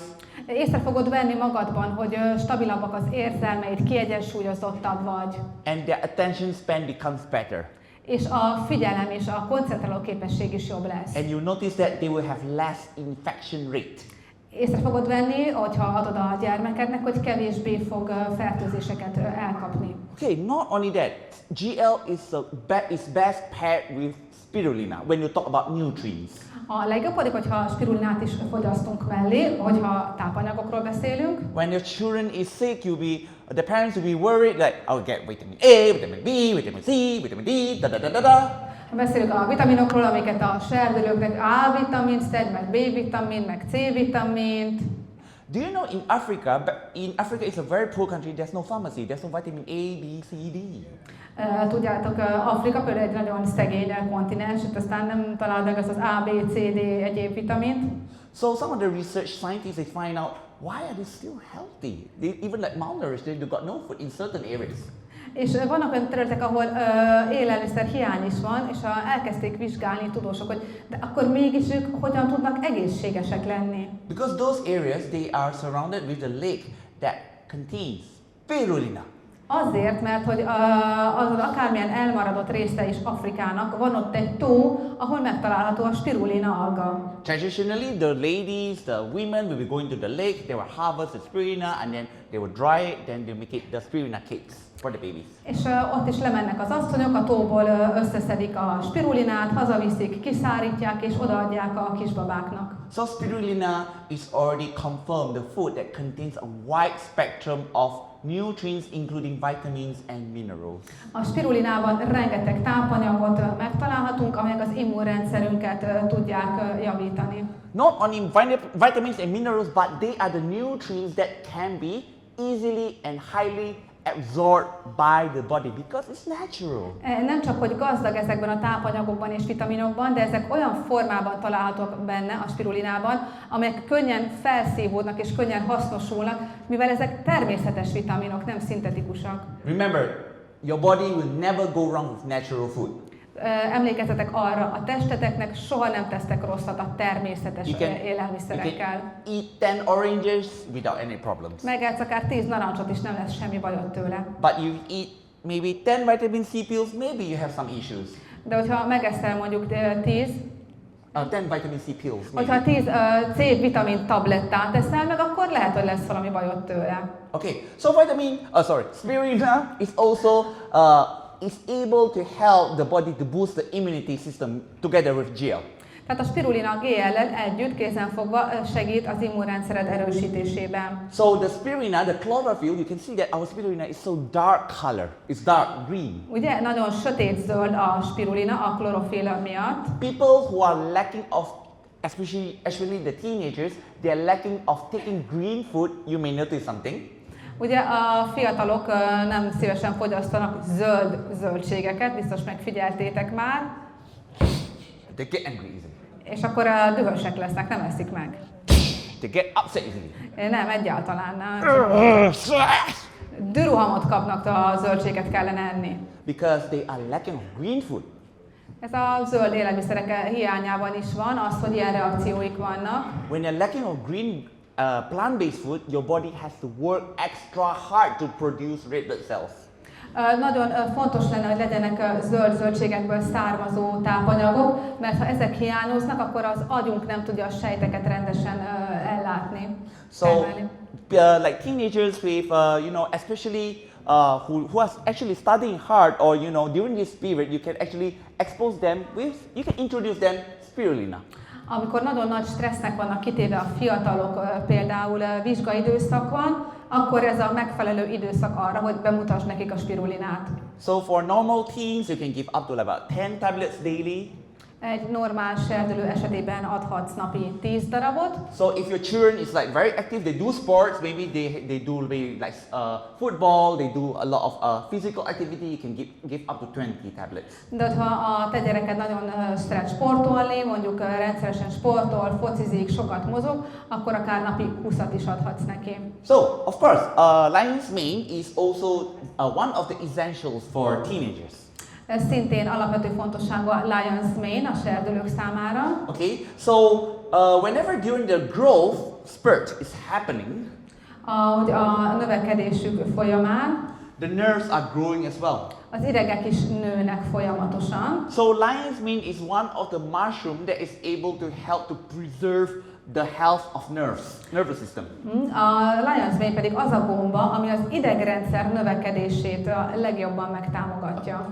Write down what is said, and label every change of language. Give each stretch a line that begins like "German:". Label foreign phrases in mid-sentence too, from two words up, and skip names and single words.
Hungarian: Észre fogod venni magadban, hogy stabilabbak az érzelmeid, kiegyensúlyozottabb vagy.
English: And their attention span becomes better.
Hungarian: És a figyelem és a koncentráló képesség is jobb lesz.
English: And you notice that they will have less infection rate.
Hungarian: Észre fogod venni, hogyha adod a gyermekednek, hogy kevésbé fog fertőzéseket elkapni.
English: Okay, not only that, GL is best paired with spirulina when you talk about nutrients.
Hungarian: A legjobb pedig, hogyha spirulinát is fogyasztunk mellé, hogyha tápanyagokról beszélünk.
English: When your children is sick, the parents will be worried like, I'll get vitamin A, vitamin B, vitamin C, vitamin D, da da da da da.
Hungarian: Beszélünk a vitaminokról, amiket a serdülőknek A-vitamint szed, meg B-vitamint, meg C-vitamint.
English: Do you know in Africa it's a very poor country, there's no pharmacy, there's no vitamin A, B, C, D.
Hungarian: Tudjátok, Afrika például egy nagyon szegény kontinens, itt aztán nem találod meg az A, B, C, D egyéb vitamint.
English: So some of the research scientists, they find out why are they still healthy? They even like malnourished, they've got no food in certain areas.
Hungarian: És vannak olyan területek, ahol élelmiszer hiány is van, és elkezdték vizsgálni tudósok, hogy de akkor mégis ők hogyan tudnak egészségesek lenni.
English: Because those areas, they are surrounded with a lake that contains spirulina.
Hungarian: Azért, mert hogy az akármilyen elmaradott része is Afrikának, van ott egy tó, ahol megtalálható a spirulina alga.
English: Traditionally, the ladies, the women will be going to the lake, they will harvest the spirulina and then they will dry it, then they make it the spirulina cakes for the babies.
Hungarian: És ott is lemennek az asszonyok, a tóból összeszedik a spirulinát, hazaviszik, kiszárítják és odaadják a kisbabáknak.
English: So spirulina is already confirmed the food that contains a wide spectrum of nutrients including vitamins and minerals.
Hungarian: A spirulinában rengeteg tápanyagot megtalálhatunk, amelyek az immunrendszerünket tudják javítani.
English: Not only vitamins and minerals, but they are the nutrients that can be easily and highly absorbed by the body because it's natural.
Hungarian: Nem csak, hogy gazdag ezekben a tápanyagokban és vitaminokban, de ezek olyan formában találhatók benne a spirulinában, amelyek könnyen felszívódnak és könnyen hasznosulnak, mivel ezek természetes vitaminok, nem szintetikusak.
English: Remember, your body will never go wrong with natural food.
Hungarian: Emlékezzetek arra, a testeteknek soha nem tesztek rosszat a természetes élelmiszerekkel.
English: You can eat 10 oranges without any problems.
Hungarian: Megetsz akár 10 narancsot is, nem lesz semmi bajod tőle.
English: But you eat maybe 10 vitamin C pills, maybe you have some issues.
Hungarian: De hogyha megeszel mondjuk 10
English: vitamin C pills.
Hungarian: Hogyha 10 C-vitamin tablettát teszel meg, akkor lehet, hogy lesz valami bajod tőle.
English: Okay, so spirulina is also is able to help the body to boost the immunity system together with GL.
Hungarian: Tehát a spirulina GL-lel együtt kézenfogva segít az immunrendszered erősítésében.
English: So the spirulina, the chlorophyll, you can see that our spirulina is so dark color. It's dark green.
Hungarian: Ugye nagyon sötét zöld a spirulina a klorofilla miatt.
English: People who are lacking of, especially the teenagers, they are lacking of taking green food. You may notice something.
Hungarian: Ugye a fiatalok nem szívesen fogyasztanak zöldségeket, biztos megfigyeltétek már.
English: They get angry easily.
Hungarian: És akkor dühösek lesznek, nem eszik meg.
English: They get upset easily.
Hungarian: Nem, egyáltalán nem. Dürohamot kapnak, a zöldséget kellene enni.
English: Because they are lacking of green food.
Hungarian: Ez a zöld élelmiszerek hiányában is van, az, hogy ilyen reakcióik vannak.
English: When you're lacking of green plant-based food, your body has to work extra hard to produce red blood cells.
Hungarian: Nagyon fontos lenne, hogy legyenek zöldségekből származó tápanyagok, mert ha ezek hiányoznak, akkor az agyunk nem tudja a sejteket rendesen ellátni.
English: So, like teenagers with, especially who are actually studying hard, or during this period, you can actually expose them with, you can introduce them spirulina.
Hungarian: Amikor nagyon nagy stressznek vannak kitéve a fiatalok, például vizsgaidőszak van, akkor ez a megfelelő időszak arra, hogy bemutass nekik a spirulinát.
English: So for normal teens, you can give up to about 10 tablets daily.
Hungarian: Egy normál serdülő esetében adhatsz napi 10 darabot.
English: So if your children is like very active, they do sports, maybe they do maybe like football, they do a lot of physical activity, you can give up to 20 tablets.
Hungarian: De ha a te gyereked nagyon szeret sportolni, mondjuk rendszeresen sportol, focizik, sokat mozog, akkor akár napi 20-at is adhatsz neki.
English: So of course, lion's mane is also one of the essentials for teenagers.
Hungarian: Ez szintén alapvető fontosságú a
English: lion's mane
Hungarian: a serdülők számára.
English: Okay, so whenever during the growth spurt is happening,
Hungarian: a növekedésük folyamán,
English: the nerves are growing as well.
Hungarian: Az idegek is nőnek folyamatosan.
English: So lion's mane is one of the mushroom that is able to help to preserve the health of nervous system.
Hungarian: A
English: lion's mane
Hungarian: pedig az a gomba, ami az idegrendszer növekedését a legjobban megtámogatja.